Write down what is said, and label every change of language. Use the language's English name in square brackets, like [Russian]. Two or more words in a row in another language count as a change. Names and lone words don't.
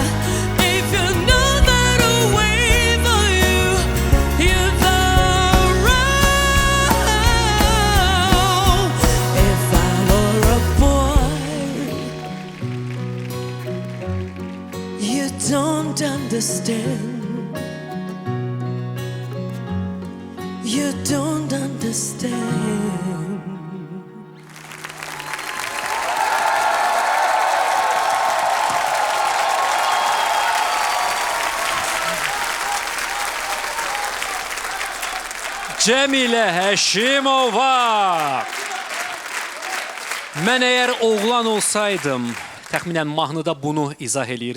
[English] If you know that I'll wait for you, you're the wrong. If I were a boy, you don't understand. You don't understand. [Azerbaijani] Cəmilə Həşimova. Mən əgər oğlan olsaydım, təxminən mahnıda bunu izah eləyirdi.